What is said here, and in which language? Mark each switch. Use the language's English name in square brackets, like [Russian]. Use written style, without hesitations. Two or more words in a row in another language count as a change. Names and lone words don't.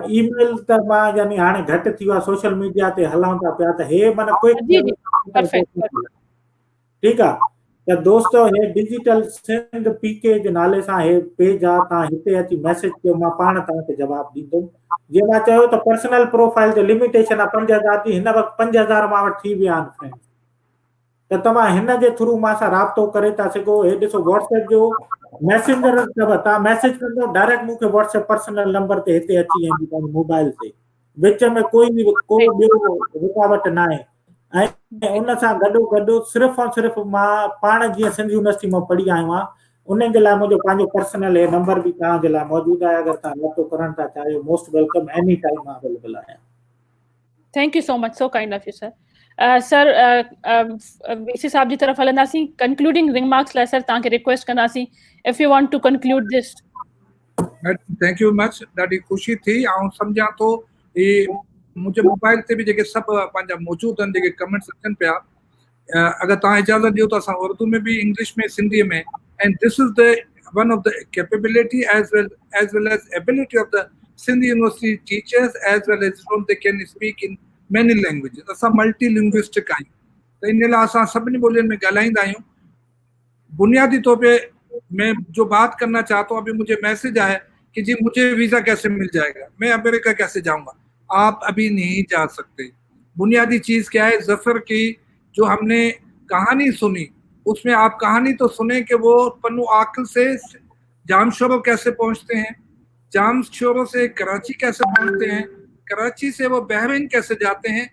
[Sindhi] ईमेल त मां यानी हाणे घटि थी वियो आहे, [English] social media [Sindhi] ते हलूं था पिया त हे माना ठीकु आहे, त दोस्तो हे डिजिटल सिंध पीके जे नाले सां हे पेज आहे, तव्हां हिते अची मैसेज कयो, मां पाण तव्हांखे जवाबु ॾींदुमि। जीअं मां चयो त [English] personal profile [Sindhi] जो लिमिटेशन आहे 5000 जी, हिन वक़्तु 5000 मां वटि थी विया आहिनि फ्रेंड्स, त तव्हां हिन जे थ्रू मां सां राब्तो करे था सघो। हे ॾिसो व्हाट्सएप जो मैसेंजर अथव, तव्हां मैसेज कंदो डायरेक्ट मूंखे व्हाट्सएप [English] personal number [Sindhi] ते हिते अची वेंदी पंहिंजे मोबाइल ते, विच में को ॿियो रुकावट न आहे। ऐं उन सां गॾो सिर्फ़ु ऐं सिर्फ़ु मां पाण जीअं सिंध यूनिवर्सिटी मां पढ़ी आयो आहियां, उन जे लाइ मुंहिंजो पंहिंजो पर्सनल हे नंबर बि तव्हांजे लाइ मौजूदु आहे। अगरि तव्हां राब्तो करणु था चाहियो, [English] Most welcome, any time मां अवेलेबल आहियां। Thank you so much, so kind of you sir. [Sindhi] सर वीसी साहब जी तरफ़ हलंदासीं, [English] concluding remarks [Sindhi] लाइ सर तव्हांखे रिक्वेस्ट कंदासीं, [English] If you want to conclude this. Thank you much, [Sindhi] ॾाढी ख़ुशी थी। ऐं सम्झां थो ही मुंहिंजे मोबाइल ते बि जेके सभु पंहिंजा मौजूदु आहिनि, जेके कमेंट्स अचनि पिया, अगरि तव्हां इजाज़त ॾियो त असां उर्दू में बि, इंग्लिश में, सिंधीअ में, [English] And this is the one of the capability as well as ability of the Sindh University teachers as well as from they can speak in many languages. [Sindhi] असां [English] multi linguistic [Sindhi] आहियूं, त इन लाइ असां सभिनी ॿोलियुनि में ॻाल्हाईंदा आहियूं। [Urdu] بنیادی طور پہ میں جو بات کرنا چاہتا ہوں، ابھی مجھے میسج آیا کہ جی مجھے ویزا کیسے مل جائے گا، میں امریکہ کیسے جاؤں گا. آپ ابھی نہیں جا سکتے. بنیادی چیز کیا ہے، جعفر کی جو ہم نے کہانی سنی، اس میں آپ کہانی تو سنے کہ وہ پنو عاقل سے جامشورو کیسے پہنچتے ہیں، جامشورو سے کراچی کیسے پہنچتے ہیں، کراچی سے وہ بحرین کیسے جاتے ہیں.